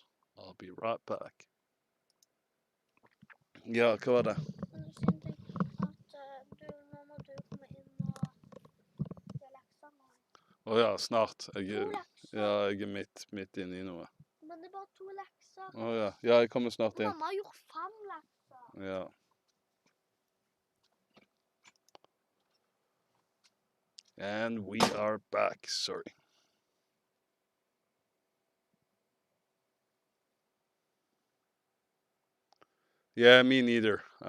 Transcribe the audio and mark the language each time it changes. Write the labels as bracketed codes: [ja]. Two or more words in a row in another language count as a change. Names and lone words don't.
[en] I'll be right back. [no] Ja, hva var det? Å ja, snart. Jeg er midt inne i noe. Men det er bare 2 lekser. Å ja. Ja, jeg kommer snart inn. Mamma har gjort 5 lekser. Ja. [en] And we are back. Sorry. Yeah, me neither.